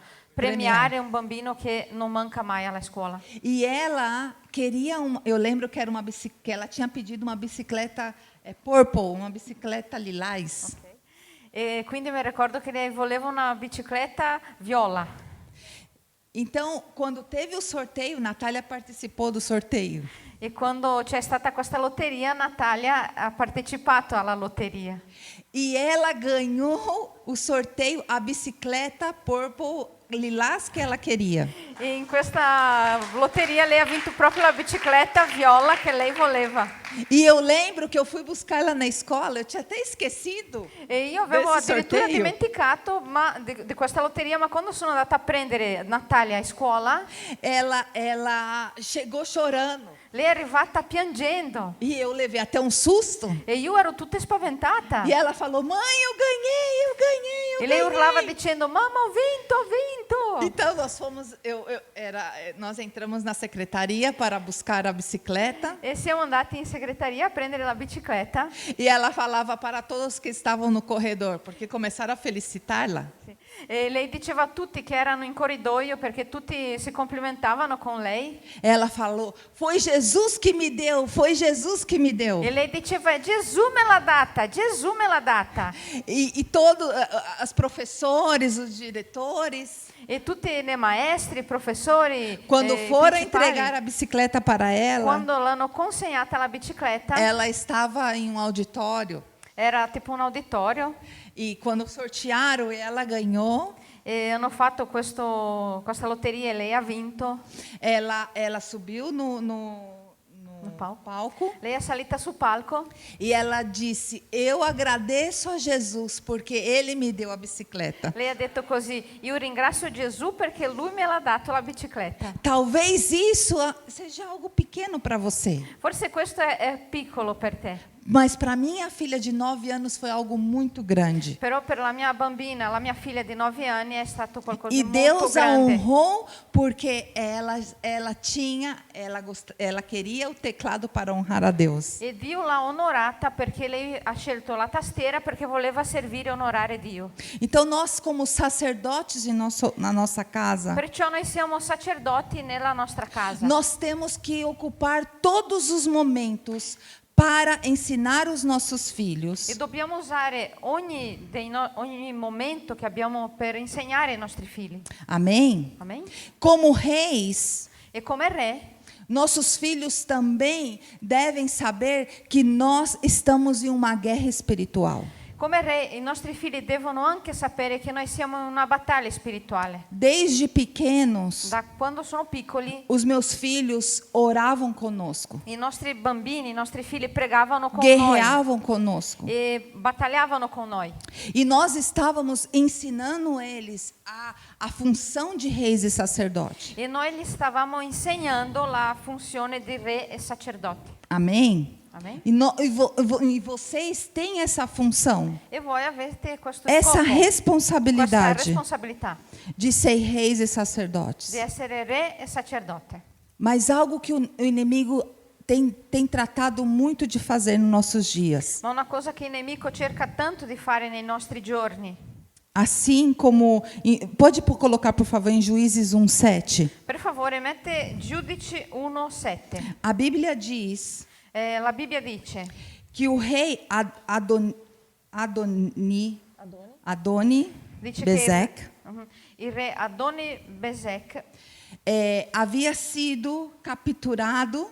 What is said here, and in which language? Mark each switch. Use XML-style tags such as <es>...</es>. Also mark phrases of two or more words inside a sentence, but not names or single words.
<it>Premiare um bambino che non manca mai alla scuola.</it> <pt>E ela queria eu lembro que era que ela tinha pedido uma bicicleta purple, uma bicicleta lilás. Okay.</pt> <it>E quindi mi ricordo che lei voleva una bicicletta viola.</it> <pt>Então, quando teve o sorteio, Natália participou do sorteio.</pt> <it>E quando c'è stata questa lotteria, Natalia ha partecipato alla lotteria.</it> <pt>E ela ganhou o sorteio, a bicicleta purple lilás que ela queria.</pt> <it>E in questa lotteria lei ha vinto proprio la bicicletta viola che lei voleva.</it> <pt>E eu lembro que eu fui buscar ela na escola, eu tinha até esquecido.</pt> <it>E io avevo</it> <pt>Desse</pt> <it>addirittura</it> <pt>sorteio?</pt> <it>dimenticato di questa lotteria, ma quando sono andata a prendere Natalia a scuola,</it> <pt>Ela chegou chorando.</pt> <it>lei è arrivata piangendo.</it> <pt>E eu levei até um susto.</pt> <it>E io ero tutta spaventata.</it> <pt>E ela falou, mãe, eu ganhei.</pt> <it>E lei urlava dicendo, mamma, ho vinto.</it> <pt>Então nós entramos na secretaria para buscar a bicicleta.</pt> <it>E siamo andati in segreteria a prendere la bicicletta.</it> <pt>E ela falava para todos que estavam no corredor, porque começaram a felicitá-la.</pt> <it>E lei diceva a tutti che erano in corridoio perché tutti si complimentavano con lei.</it> <pt>Ela falou: foi Jesus que me deu, foi Jesus que me deu.</pt> <it>E lei diceva Gesù me l'ha data, Gesù me l'ha data.</it> <pt>E todos os professores, os diretores,</pt> <it>E tutti i maestri, i professori,</it> <pt>quando foram</pt> <it>principali,</it> <pt>entregar a bicicleta para ela,</pt> <it>quando l'hanno consegnata la bicicletta,</it> <pt>ela estava em um auditório.</pt> <it>era tipo un auditorio</it> <pt>E quando sortearam, ela ganhou.</pt> <it>e hanno fatto questa lotteria e lei ha vinto.</it> <pt>Ela subiu no palco</pt> <it>Lei è salita sul palco</it> <pt>e ela disse: eu agradeço a Jesus porque Ele me deu a bicicleta.</pt> <it>lei ha detto così, io ringrazio Gesù perché lui me l'ha dato la bicicletta.</it> <pt>Talvez isso seja algo pequeno para você,</pt> <it>Forse questo è piccolo per te,</it> <pt>mas para minha filha de 9 anos foi algo muito grande.</pt> <it>però per la mia bambina, la mia figlia di 9 anni, è stato qualcosa E di molto</it> <pt>Deus a</pt> <it>grande.</it> <pt>honrou porque ela queria o teclado para honrar a Deus.</pt> <it>E Dio l'ha onorata perché lei ha scelto la tastiera perché voleva servire e onorare Dio.</it> <pt>Então nós como sacerdotes na nossa casa,</pt> <it>Perciò noi siamo sacerdoti nella nostra casa.</it> <pt>nós temos que ocupar todos os momentos para ensinar os nossos filhos</pt> <it>E dobbiamo usare ogni momento che abbiamo per insegnare ai nostri figli.</it> <pt>Amém?</pt> <it>Amen?</it> <pt>Como reis,</pt> <it>E come re,</it> <pt>nossos filhos também devem saber que nós estamos em uma guerra espiritual.</pt> <it>come re, i nostri figli devono anche sapere che noi siamo in una battaglia spirituale.</it> <pt>Desde pequenos,</pt> <it>Da quando sono piccoli,</it> <pt>os meus filhos oravam conosco,</pt> <it>i nostri bambini, i nostri figli pregavano con noi</it> <pt>guerreavam conosco.</pt> <it>e battagliavano con noi.</it> <pt>E nós estávamos ensinando eles a função de reis e sacerdotes.</pt> <it>E noi gli stavamo insegnando la funzione di re e sacerdote.</it> <pt>Amém?</pt> <it>Amen?</it> <pt>E vocês têm essa função,</pt> <it>E voi avete questo</it> <pt>essa</pt> <it>scopo, questa</it> <pt>responsabilidade</pt> <it>responsabilità</it> <pt>de ser reis e sacerdotes.</pt> <it>di essere re e sacerdote.</it> <pt>Mas algo que o inimigo tem tratado muito de fazer nos nossos dias.</pt> <it>Ma una cosa che il nemico cerca tanto di fare nei nostri giorni.</it> <pt>Assim como... Pode colocar, por favor, em Juízes 1:7.</pt> <it>Per favore, mette Giudici 1:7.</it> <pt>A Bíblia diz</pt> <it>La Bibbia dice</it> <pt>que o rei Adoni</pt> <it>dice</it> <pt>Bezek</pt> <it>che il re Adoni Bezek</it> <pt>havia sido capturado</pt>